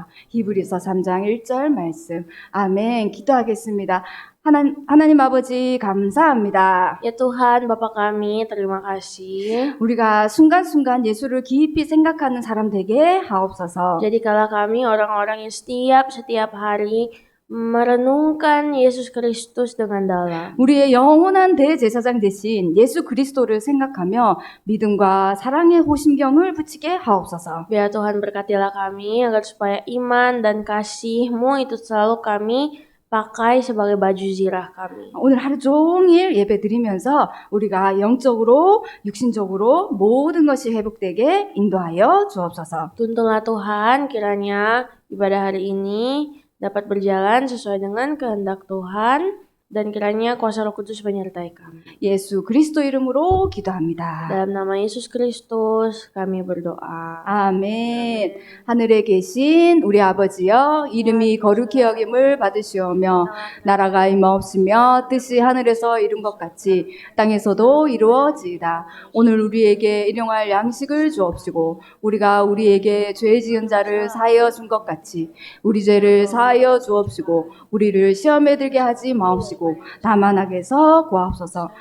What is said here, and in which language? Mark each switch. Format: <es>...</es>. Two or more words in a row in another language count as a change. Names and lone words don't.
<ko>히브리서 3장 1절 말씀. 아멘. 기도하겠습니다. 하나님 아버지 감사합니다.</ko> <id>Ya Tuhan, Bapa kami, terima kasih.</id> <ko>우리가 순간순간 예수를 깊이 생각하는 사람 되게 하옵소서.</ko> <id>Jadikanlah kami orang-orang yang setiap hari merenungkan Yesus Kristus dengan dalam.</id> <ko>우리의 영원한 대제사장 대신 예수 그리스도를 생각하며 믿음과 사랑의 호심경을 붙이게 하옵소서.</ko> <id>Biar Tuhan berkatilah kami agar supaya iman dan kasih-Mu itu selalu kami pakai sebagai baju zirah kami.</id> <ko>오늘 하루 종일 예배 드리면서 우리가 영적으로, 육신적으로 모든 것이 회복되게 인도하여 주옵소서.</ko> <id>Tuntunlah Tuhan, kiranya ibadah hari ini dapat berjalan sesuai dengan kehendak Tuhan dan kiranya kuasa Roh Kudus menyertai kami.</id> <ko>예수 그리스도 이름으로 기도합니다.</ko> <id>Dalam nama Yesus Kristus kami berdoa.</id> <ko>아멘. 하늘에 계신 우리 아버지여, 이름이 거룩히 여김을 받으시오며 나라가 임하옵시며 뜻이 하늘에서 이룬 것 같이 땅에서도 이루어지이다. 오늘 우리에게 일용할 양식을 주옵시고 우리가 우리에게 죄 지은 자를 사하여 준 것 같이 우리 죄를 사하여 주옵시고 우리를 시험에 들게 하지 마옵시고 다만 악에서 구하옵소서.</ko>